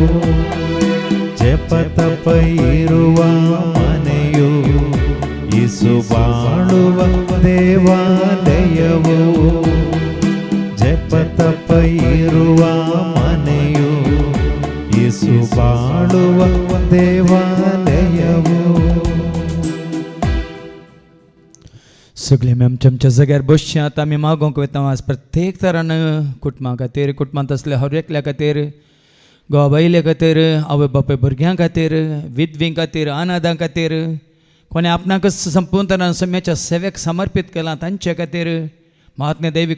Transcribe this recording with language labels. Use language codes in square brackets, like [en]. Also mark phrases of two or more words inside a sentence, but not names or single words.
[kn] ಜಪತಪ ಇರುವ ಮನೆಯು ಯೇಸು ಬಾಳುವ ದೇವಾಲಯವು ಜಪತಪ ಇರುವ ಮನೆಯು ಯೇಸು ಬಾಳುವ देवालयवो [kok] सगळे आमी आमच्या आमच्या जाग्यार बसच्यात आमी मागोवंक वता आज प्रत्येक तरान कुटुंबा खातीर कुटुंबांत असल्या हर एकल्या खातीर घोवा बायले खातीर आवय बापूय भुरग्यां खातीर विधवीं खातीर अनाथां खातीर कोणी आपणाक संपूर्ण तरान सम्याच्या सेवेक समर्पीत केलां तांचे खातीर महात्म्य दैवी